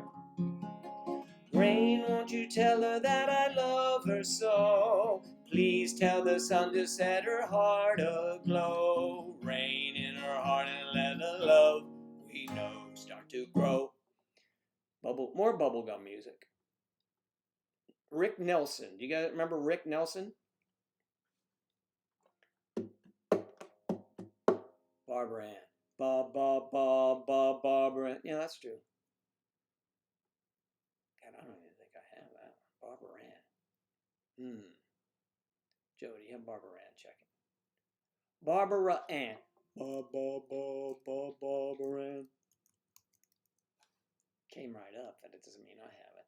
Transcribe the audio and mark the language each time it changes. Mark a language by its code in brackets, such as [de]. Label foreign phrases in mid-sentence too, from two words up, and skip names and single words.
[en] Rain, won't you tell her that I love her so? Please tell the sun to set her heart aglow. Rain in her heart and let the love we know start to grow. More bubblegum music. Rick Nelson. Do you guys remember Rick Nelson? Barbara Ann. Ba ba ba ba Barbara Ann. Yeah, that's true. God, I don't even think I have that one. Barbara Ann. Joe, do you have Barbara Ann? Check it. Barbara Ann. Barbara Ann. Came right up, but it doesn't mean I have it.